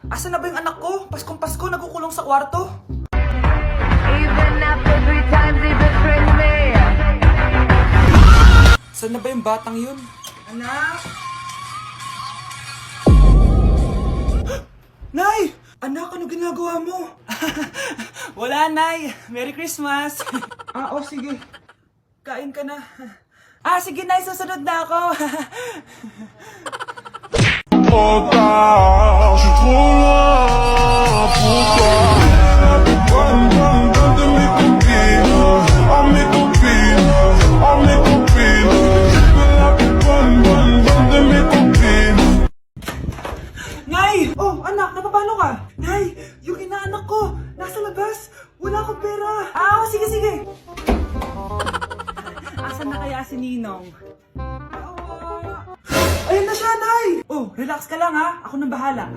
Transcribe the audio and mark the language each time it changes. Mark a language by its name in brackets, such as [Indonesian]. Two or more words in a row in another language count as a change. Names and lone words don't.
[Filipino] Asan na ba yung anak ko? Paskong Pasko, nagkukulong sa kwarto. [English] Even after 3 times he betrayed me. [Filipino] Saan na ba yung batang yun? Anak? Nay! Anak, ano ginagawa mo? Wala, Nay. [English] Merry Christmas. [Filipino] Sige. Kain ka na. Sige, Nay. Susunod na ako. [French] Pourquoi je suis trop loin? Pourquoi? De mes copines, oh mes copines, oh mes copines. Je veux la bonne de mes copines. [Filipino] Nay! Oh, anak, napapalo ka? Nay, yung inaanak ko, nasa labas. Wala akong pera. Sige. Asan na kaya si Ninong? Ayun na siya, Nay! Oh, relax ka lang ha. Ako nang bahala.